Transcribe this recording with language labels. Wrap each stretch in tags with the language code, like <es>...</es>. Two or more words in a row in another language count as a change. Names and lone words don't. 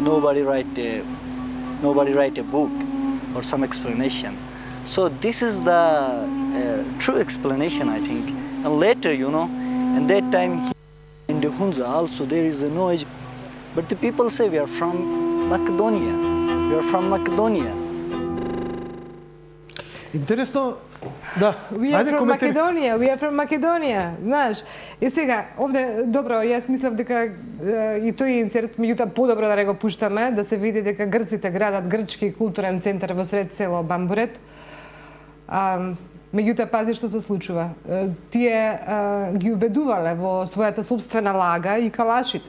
<en>Nobody write a book or some explanation. So this is the true explanation, I think. And later, you know, in that time in the Hunza also there is no age. But the people say we are from Macedonia. We are from Macedonia.</en> <mk>Интересно, да.</mk> <en>We are from Macedonia, we are from Macedonia,</en> <mk>знаеш. И сега, овде, добро, јас мислев дека и тој инсерт, меѓутоа подобро да не го пуштаме, да се види дека грците градат грчки културен центар во сред село Бамбурет. Меѓутоа, пази што се случува. Тие ги убедувале во својата собствена лага и калашите.</mk>